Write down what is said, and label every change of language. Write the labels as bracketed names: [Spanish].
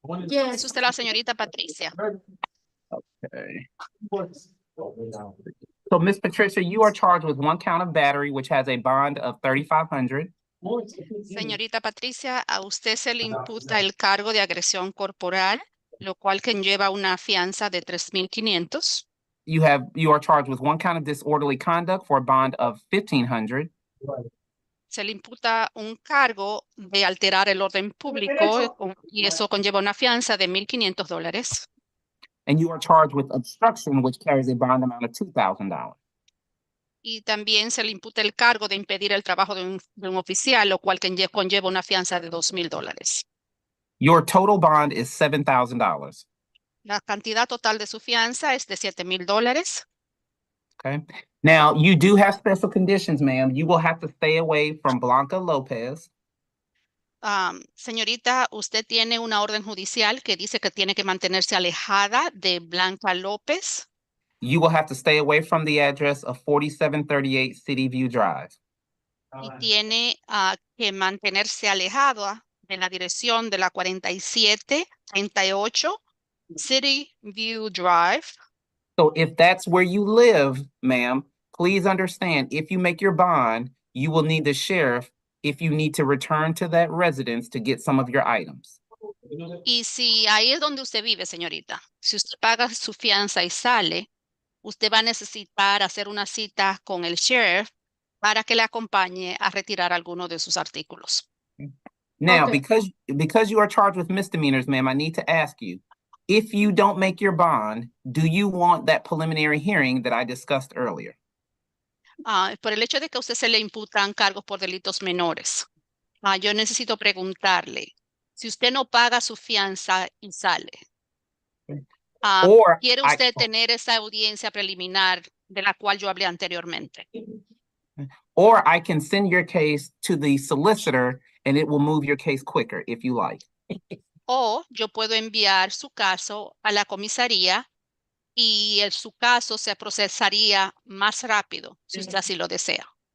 [Spanish] Es usted la señorita Patricia. [English] Okay. So, Miss Patricia, you are charged with one count of battery, which has a bond of 3,500. [Spanish] Señorita Patricia, a usted se le imputa el cargo de agresión corporal, lo cual conlleva una fianza de $3,500. [English] You are charged with one count of disorderly conduct for a bond of 1,500. [Spanish] Se le imputa un cargo de alterar el orden público y eso conlleva una fianza de $1,500. [English] And you are charged with obstruction, which carries a bond amount of $2,000. [Spanish] Y también se le imputa el cargo de impedir el trabajo de un oficial, lo cual conlleva una fianza de $2,000. [English] Your total bond is $7,000. [Spanish] La cantidad total de su fianza es de $7,000. [English] Okay. Now, you do have special conditions, ma'am. You will have to stay away from Blanca Lopez. [Spanish] Señorita, usted tiene una orden judicial que dice que tiene que mantenerse alejada de Blanca López. [English] You will have to stay away from the address of 4738 City View Drive. [Spanish] Y tiene que mantenerse alejada de la dirección de la 4738 City View Drive. [English] So if that's where you live, ma'am, please understand, if you make your bond, you will need the sheriff if you need to return to that residence to get some of your items. [Spanish] Y si ahí es donde usted vive, señorita, si usted paga su fianza y sale, usted va a necesitar hacer una cita con el sheriff para que le acompañe a retirar alguno de sus artículos. [English] Now, Okay. because you are charged with misdemeanors, ma'am, I need to ask you, if you don't make your bond, do you want that preliminary hearing that I discussed earlier? [Spanish] Por el hecho de que a usted se le imputan cargos por delitos menores, yo necesito preguntarle, Si usted no paga su fianza y sale. [English] Or [Spanish] ¿Quiere [English] I, [Spanish] usted tener esa audiencia preliminar de la cual yo hablé anteriormente? [English] or I can send your case to the solicitor and it will move your case quicker if you like. [Spanish] O yo puedo enviar su caso a la comisaría y su caso se procesaría más rápido, si usted así lo desea.